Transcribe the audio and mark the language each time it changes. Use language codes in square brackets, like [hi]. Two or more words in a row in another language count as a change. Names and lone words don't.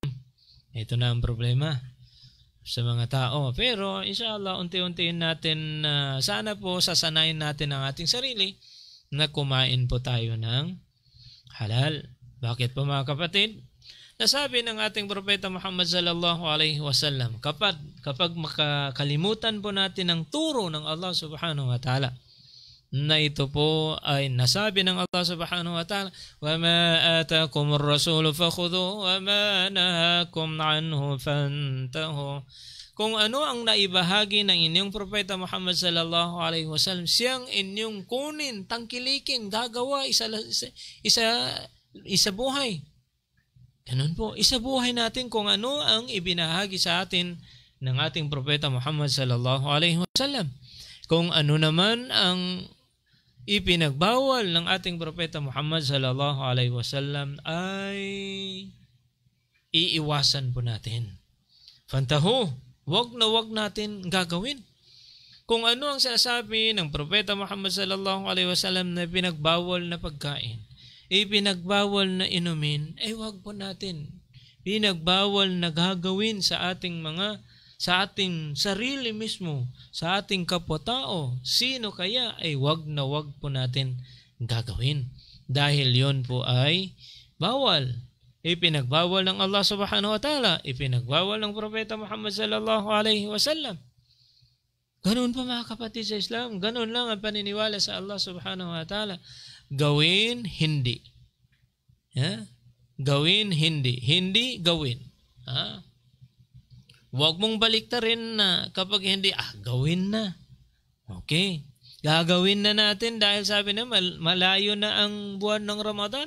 [tl] Ito na ang problema. sa mga tao. Pero inshallah, unti-unti natin, sana po sasanayin natin ang ating sarili na kumain po tayo ng halal. Bakit po mga kapatid? Nasabi ng ating propeta Muhammad [ar] صلى الله عليه وسلم, [tl] kapag makakalimutan po natin ang turo ng Allah [ar] سبحانه وتعالى, [tl] na ito po ay nasabi ng Allah [ar] سبحانه وتعالى, وَمَا آتَاكُمُ الرَّسُولُ فَخُذُوهُ وَمَا نَهَاكُمْ عَنْهُ فَانْتَهُوا. [tl] Kung ano ang naibahagi ng inyong propeta Muhammad [ar] صلى الله عليه وسلم, [tl] siyang inyong kunin, tangkilikin, gagawa, isa buhay. Ganun po, isa buhay natin kung ano ang ibinahagi sa atin ng ating propeta Muhammad [ar] صلى الله عليه وسلم. [tl] Kung ano naman ang ipinagbawal ng ating propeta Muhammad [ar] صلى الله عليه وسلم [tl] ay iiwasan po natin. Fantahu, wag natin gagawin. Kung ano ang sinasabi ng propeta Muhammad [ar] صلى الله عليه وسلم [tl] na pinagbawal na pagkain, ipinagbawal na inumin, ay wag po natin. Pinagbawal na gagawin sa ating sarili mismo, sa ating kapwa-tao, sino kaya ay wag po natin gagawin. Dahil yon po ay bawal. Ipinagbawal ng Allah [ar] سبحانه وتعالى, [tl] ipinagbawal ng propeta Muhammad [ar] صلى الله عليه وسلم. [tl] Ganun po mga kapatid sa Islam, ganun lang ang paniniwala sa Allah [ar] سبحانه وتعالى. [tl] Gawin, hindi. Gawin, hindi. Hindi, gawin. Huwag mong baliktarin na kapag hindi, gawin na. Okay. Gagawin na natin dahil sabi na malayo na ang buwan ng Ramadan.